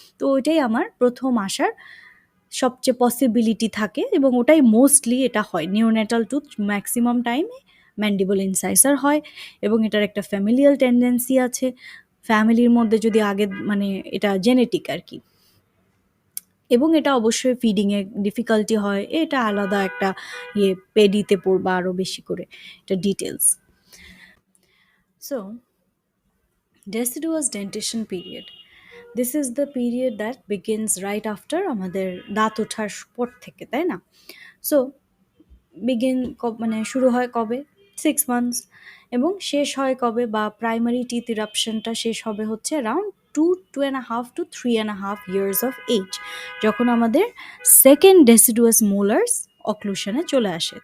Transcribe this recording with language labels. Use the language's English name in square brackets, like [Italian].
[Bangla] তো ওইটাই আমার প্রথম আসার সবচেয়ে পসিবিলিটি থাকে, এবং ওটাই মোস্টলি এটা হয় নিওনেটাল টুথ, ম্যাক্সিমাম টাইমে ম্যান্ডিবল ইনসাইজার হয়। এবং এটার একটা ফ্যামিলিয়াল টেন্ডেন্সি আছে, ফ্যামিলির মধ্যে যদি আগে মানে এটা জেনেটিক আর কি, এবং এটা অবশ্যই ফিডিংয়ে ডিফিকাল্টি হয়, এটা আলাদা একটা ইয়ে, পেডিতে পড়বা আরও বেশি করে এটা details. [English] so deciduous dentition period, this is the period that begins right after [Bangla] আমাদের দাঁত ওঠার পর থেকে, তাই না। সো বিগিন মানে শুরু হয় কবে, 6 মান্থস, এবং শেষ হয় কবে, বা প্রাইমারি টিথ ইরাপশনটা শেষ হবে হচ্ছে [English] around 2.5 to 3.5 years of age, [Bangla] যখন আমাদের সেকেন্ড ডেসিডুয়াস মোলার্স অক্লুশনে চলে আসে।